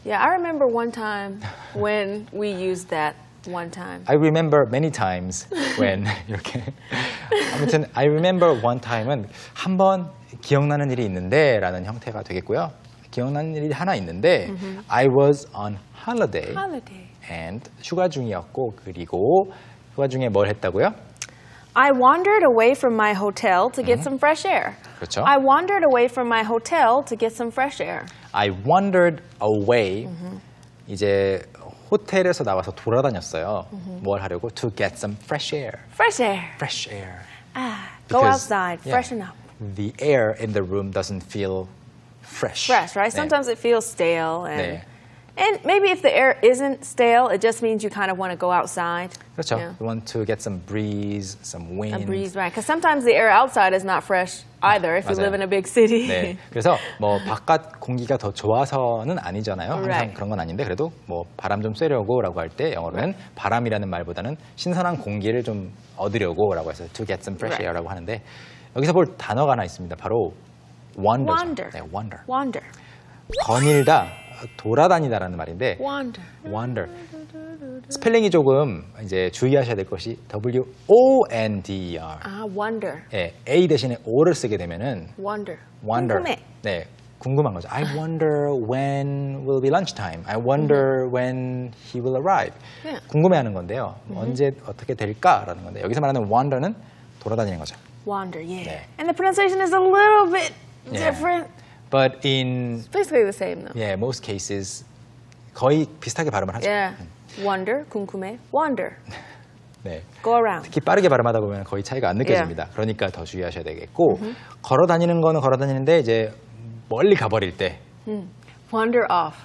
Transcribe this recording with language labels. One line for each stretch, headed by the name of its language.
English: Yeah, I remember one time when we used that one time. I remember many times when
Korean: 이렇게 아무튼
English: I remember one time
Korean: 은 한 번 기억나는 일이 있는데 라는 형태가 되겠고요. 기억나는 일이 하나 있는데
English: I was on holiday Holiday. and
Korean: 휴가 중이었고 그리고 휴가 중에 뭘 했다고요?
English: I wandered away from my hotel to get some fresh air.
Korean: 그렇죠.
English: I wandered away from my hotel to get some fresh air. I wandered away 이제 호텔에서 나와서 돌아다녔어요.
Korean: 뭘 하려고?
English: To get some fresh air. Fresh air. Fresh air. Go Because, outside, yeah, freshen up. The air in the room doesn't feel fresh. Fresh, right?
Korean: 네.
English: Sometimes it feels stale
Korean: 네.
English: and maybe if the air isn't stale, it just means you kind of want to go outside.
Korean: 그렇죠.
English: Yeah. You want to get some breeze, some wind. A breeze, right? Because sometimes the air outside is not fresh either if you
Korean: 맞아요.
English: live in a big city.
Korean: 네. 그래서 뭐 바깥 공기가 더 좋아서는 아니잖아요. 항상
English: Right.
Korean: 그런 건 아닌데 그래도 뭐 바람 좀 쐬려고라고 할 때 영어로는 바람이라는 말보다는 신선한 공기를 좀 얻으려고라고 해서
English: to get some fresh Right.
Korean: air라고 하는데 여기서 볼 단어가 하나 있습니다. 바로 wander죠.
English: Wander.
Korean: 네, wander.
English: Wander.
Korean: 거닐다, 돌아다니다라는 말인데
English: Wander. wander.
Korean: 스펠링이 조금 이제 주의하셔야 될 것이 W-O-N-D-E-R.
English: Wonder.
Korean: 예, A 대신에 O를 쓰게 되면은
English: Wonder. wonder.
Korean: 궁금해. 네, 궁금한 거죠.
English: I wonder when will be lunchtime. I wonder when he will arrive. Yeah.
Korean: 궁금해하는 건데요. 언제 어떻게 될까라는 건데 여기서 말하는 wander는 돌아다니는 거죠.
English: Wander, yeah.
Korean: 네.
English: And the pronunciation is a little bit Yeah. different. But in It's basically the same though. most cases
Korean: 거의 비슷하게 발음을 하죠.
English: Yeah. Wonder,
Korean: 궁금해.
English: Wander.
Korean: 네.
English: Go around.
Korean: 특히 빠르게 발음하다 보면 거의 차이가 안 느껴집니다. 그러니까 더 주의하셔야 되겠고 걸어 다니는 거는 걸어 다니는데 이제 멀리 가버릴 때
English: Wander off.